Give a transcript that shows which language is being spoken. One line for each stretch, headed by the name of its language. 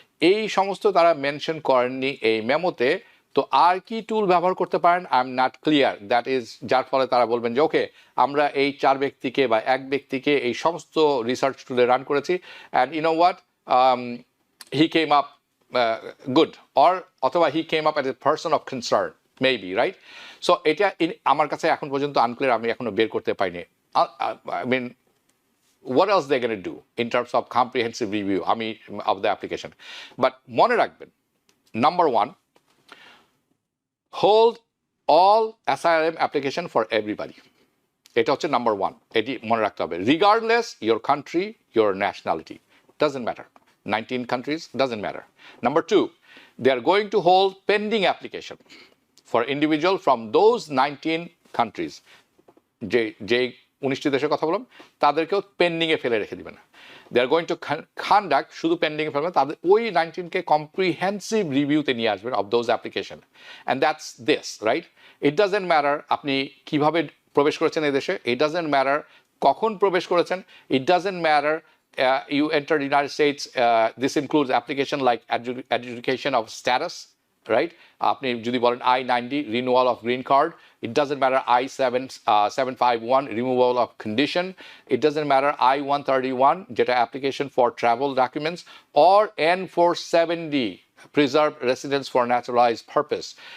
Bangla: এই সমস্ত তারা মেনশন করেননি এই মেমোতে। তো আর কি টুল ব্যবহার করতে পারেন
English: I am not clear, that is,
Bangla: যার ফলে তারা বলবেন যে ওকে, আমরা এই 4 ব্যক্তিকে বা এক ব্যক্তিকে এই সমস্ত রিসার্চ টুলে রান করেছি,
English: and you know what, he came up good, or
Bangla: অথবা
English: He came up as a person of concern, maybe, right?
Bangla: So এটা আমার কাছে এখন পর্যন্ত আনক্লিয়ার, আমি এখনো বের করতে পারিনি।
English: I mean what else they're going to do in terms of comprehensive review of the application. But
Bangla: মনে রাখবেন,
English: number 1, hold all asylum application for everybody.
Bangla: এটা হচ্ছে নাম্বার 1, এটি মনে রাখতে হবে,
English: regardless your country, your nationality, doesn't matter. 19 countries, doesn't matter. Number 2, they are going to hold pending application for individual from those 19 countries, যে
Bangla: 19টি দেশের কথা বললাম, তাদেরকেও পেন্ডিংয়ে ফেলে রেখে দিবেন।
English: they are going to conduct,
Bangla: শুধু পেন্ডিংয়ে ফেলবেন, তাদের ওই 19কে কম্প্রিহেন্সিভ রিভিউতে নিয়ে আসবেন
English: Of those application, and that's this, right? It doesn't matter
Bangla: আপনি কিভাবে প্রবেশ করেছেন এই দেশে,
English: it doesn't matter
Bangla: কখন প্রবেশ করেছেন,
English: It doesn't matter you entered the United States, this includes application like adjudication of status, right?
Bangla: আপনি যদি বলেন
English: I-90 renewal of green card, it doesn't matter I-751 removal of condition, it doesn't matter I-131 যেটা application for travel documents, or N-470 preserve residence for naturalized purpose.